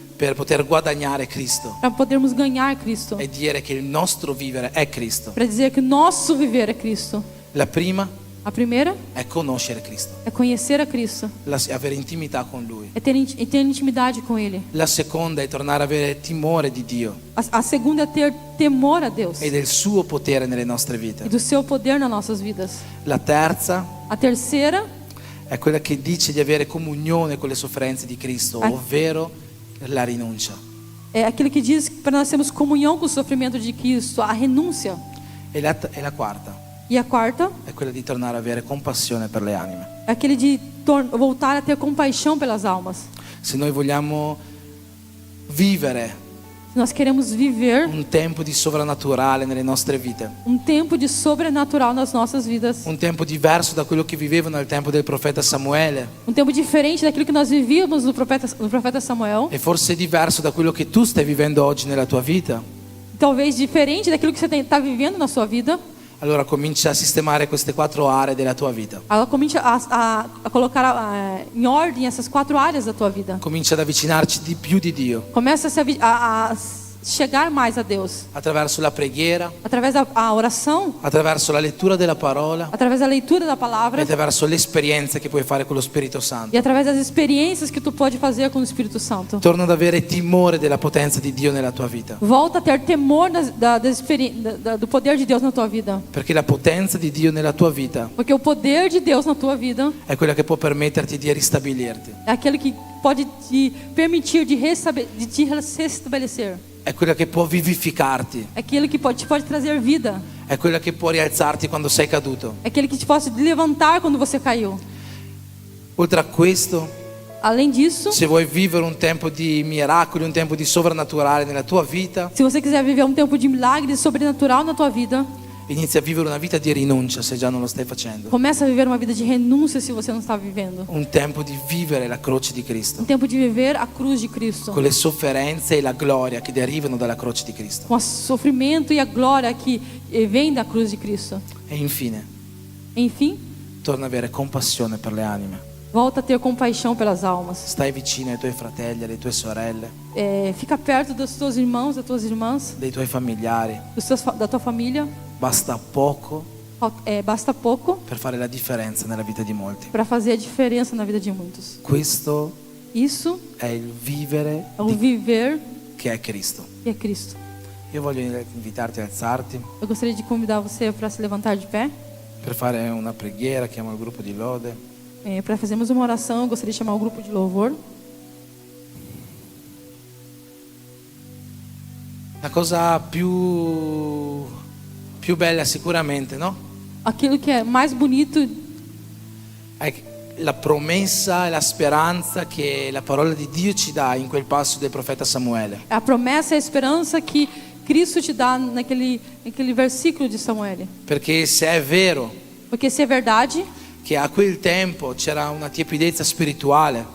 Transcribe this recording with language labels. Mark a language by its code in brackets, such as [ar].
[it] per poter guadagnare Cristo [pt] para podermos ganhar Cristo. [it] e dire che il nostro vivere è Cristo. [pt] Para dizer que nosso viver é Cristo. [it] La prima [pt] A primeira [it] è conoscere Cristo, [pt] é conhecer a Cristo. [it] avere intimità con Lui. [pt] É ter intimidade com Ele. [it] La seconda è tornare a avere timore di Dio [pt] A segunda é ter temor a Deus [it] e del suo potere nelle nostre e vite. [pt] do seu poder nas nossas vidas. [it] La terza [pt] A terceira [it] è quella che dice di avere comunione con le sofferenze di Cristo, ovvero la rinuncia. [pt] é aquilo que diz que para nós termos comunhão com o sofrimento de Cristo, a renúncia. [it] E la quarta [pt] E a quarta [it] è quella di tornare a avere compassione per le anime. [pt] é aquele de voltar a ter compaixão pelas almas. [it] Se noi vogliamo vivere [pt] Se nós queremos viver [it] un tempo di sovrannaturale nelle nostre vite, [pt] tempo de sobrenatural nas nossas vidas, [it] un tempo diverso da quello che vivevano al tempo del profeta Samuele [pt] tempo diferente daquilo que nós vivíamos no profeta Samuel, [it] e forse diverso da quello che tu stai vivendo oggi nella tua vita, [pt] talvez diferente daquilo que você está vivendo na sua vida. [it] allora comincia a sistemare queste 4 aree della tua vita. [pt] Ela comincia a colocar em ordem essas 4 áreas da tua vida. [it] Comincia ad avvicinarci di più di Dio [pt] Começa a chegar mais a Deus [it] attraverso la preghiera, [pt] através da oração, [it] attraverso la lettura della parola [pt] através da leitura da e palavra [it] attraverso le esperienze che puoi fare con lo Spirito Santo. [pt] e através das experiências que tu pode fazer com o Espírito Santo. [it] Torna ad avere timore della potenza di Dio nella tua vita, [pt] Volta a ter temor do poder de Deus na tua vida, [it] perché la potenza di Dio nella tua vita [pt] porque o poder de Deus na tua vida [it] è quella che può permetterti di ristabilirti, [pt] é aquele que pode te permitir de te restabelecer. [it] è quella che può vivificarti, [pt] É aquele que te pode trazer vida. [it] è quella che può rialzarti quando sei caduto. [pt] É aquele que te pode levantar quando você caiu. [it] Oltre a questo, [pt] Além disso, [it] se vuoi vivere un tempo di miracoli, un tempo di sovrannaturale nella tua vita, [pt] se você quiser viver um tempo de milagre sobrenatural na tua vida, [it] Inizia a vivere una vita di rinuncia se già non lo stai facendo. [pt] Começa a viver uma vida de renúncia se você não está vivendo. [it] Un tempo di vivere la croce di Cristo, [pt] Um tempo de viver a cruz de Cristo. [it] con le sofferenze e la gloria che derivano dalla croce di Cristo. [pt] Com o sofrimento e a glória que vem da cruz de Cristo. [it] E infine, [pt] Enfim, [it] torna a avere compassione per le anime. [pt] volta a ter compaixão pelas almas. [it] Stai vicino ai tuoi fratelli, alle tue sorelle, [pt] Fica perto dos teus irmãos, das tuas irmãs, [it] dei tuoi familiari. [pt] da tua família. [it] Basta poco [pt] Basta pouco [it] per fare la differenza nella vita di molti. [pt] para fazer a diferença na vida de muitos. [it] Questo [pt] Isso [it] è il vivere [pt] é o viver [it] che è Cristo. [pt] que é Cristo. [it] Io voglio invitarti a alzarti [pt] Eu gostaria de convidar você para se levantar de pé. [it] per fare una preghiera, chiamo il gruppo di lode. [pt] Para fazermos uma oração, eu gostaria de chamar o grupo de louvor. [it] La cosa più bella sicuramente, no? [pt] Aquilo que é mais bonito [it] È la promessa e la speranza che la parola di Dio ci dà in quel passo del profeta Samuele. [pt] é a promessa e a esperança que Cristo te dá naquele versículo de Samuel. [it] Perché se è vero [pt] Porque se é verdade [it] che a quel tempo c'era una tiepidezza spirituale,